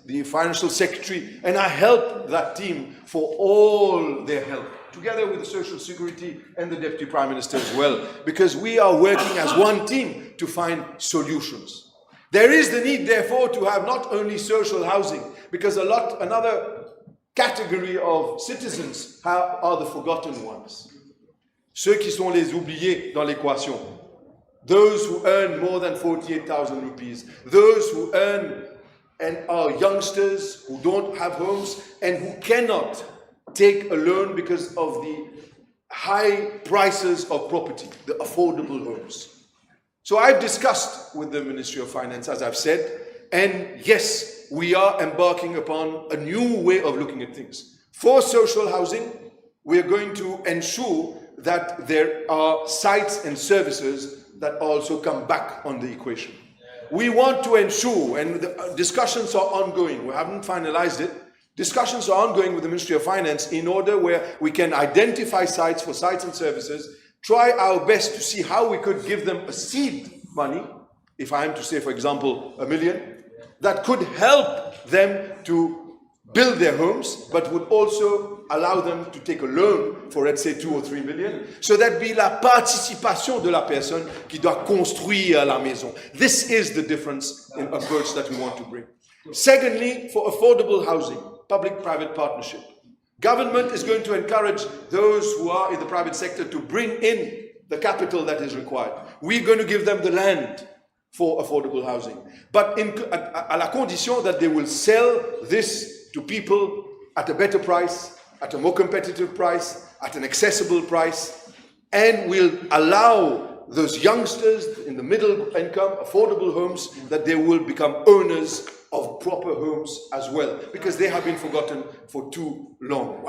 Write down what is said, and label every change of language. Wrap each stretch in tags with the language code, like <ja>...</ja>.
<en>the financial secretary, and I help that team for all their help, together with the Social Security and the Deputy Prime Minister as well, because we are working as one team to find solutions. There is the need, therefore, to have not only social housing, because another category of citizens are the forgotten ones.</en> <fr>Ceux qui sont les oubliés dans l'équation.</fr> <en>Those who earn more than 48,000 rupees. Those who earn and are youngsters who don't have homes and who cannot take a loan because of the high prices of property, the affordable homes. So I've discussed with the Ministry of Finance, as I've said, and yes, we are embarking upon a new way of looking at things. For social housing, we are going to ensure that there are sites and services that also come back on the equation. We want to ensure, and the discussions are ongoing, we haven't finalized it, discussions are ongoing with the Ministry of Finance in order where we can identify sites for sites and services, try our best to see how we could give them a seed money, if I am to say, for example, $1 million, that could help them to build their homes, but would also allow them to take a loan for, let's say, 2 or 3 million. So that be</en> <fr>la participation de la personne qui doit construire la maison.</fr> <en>This is the difference in approach that we want to bring. Secondly, for affordable housing, public-private partnership. Government is going to encourage those who are in the private sector to bring in the capital that is required. We're going to give them the land for affordable housing, but</en> <fr>à la condition</fr> <en>that they will sell this to people at a better price, at a more competitive price, at an accessible price, and will allow those youngsters in the middle income, affordable homes, that they will become owners of proper homes as well, because they have been forgotten for too long.</en>